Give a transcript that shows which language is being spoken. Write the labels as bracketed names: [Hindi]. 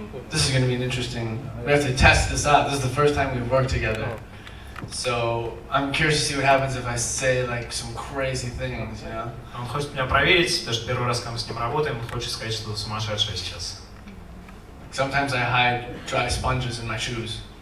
[English] this is going to be an interesting. We have to test this out. This is the first time we've worked together. So I'm curious to see what happens if I say like some crazy things, you know? [Russian] Он хочет меня проверить, потому что первый раз, когда мы с ним работаем, он хочет сказать что-то сумасшедшее сейчас. [English] Sometimes I hide dry sponges in my shoes.